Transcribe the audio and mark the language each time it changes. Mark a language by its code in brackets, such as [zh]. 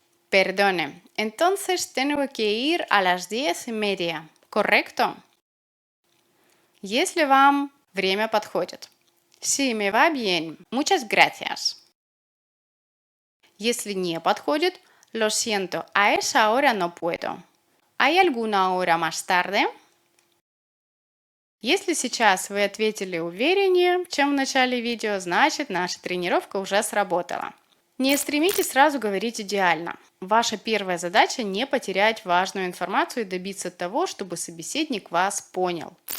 [es] Perdone, entonces tengo que ir a las 10:30. ¿Correcto? [ru] Если вам время подходит. [es] Sí, me va bien. Muchas gracias. [ru] Если не подходит, [es] lo siento, a esa hora no puedo. ¿Hay alguna hora más tarde? [ru] Если сейчас вы ответили увереннее, чем в начале видео, значит наша тренировка уже сработала. Не стремитесь сразу говорить идеально. Ваша первая задача не потерять важную информацию и добиться того, чтобы собеседник вас понял.